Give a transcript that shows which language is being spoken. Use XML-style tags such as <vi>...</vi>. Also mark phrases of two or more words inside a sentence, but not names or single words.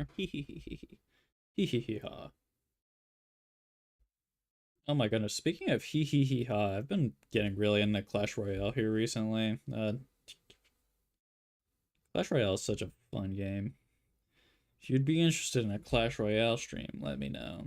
<en>Hee hee hee hee hee hee hee ha. Oh my goodness! Speaking of hee hee hee ha, I've been getting really into Clash Royale here recently. Clash Royale is such a fun game. If you'd be interested in a Clash Royale stream, let me know.</en>